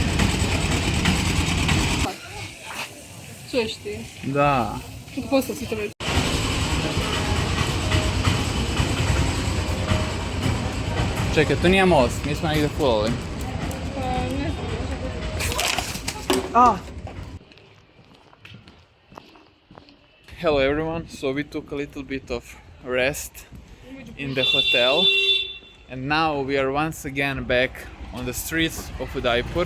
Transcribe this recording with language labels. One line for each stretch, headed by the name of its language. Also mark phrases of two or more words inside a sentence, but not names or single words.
Croatian: Da. Čekaj, to nije most, mi smo negdje fulali.
English: Hello everyone, so we took a little bit of rest in the hotel, and now we are once again back on the streets of Udaipur.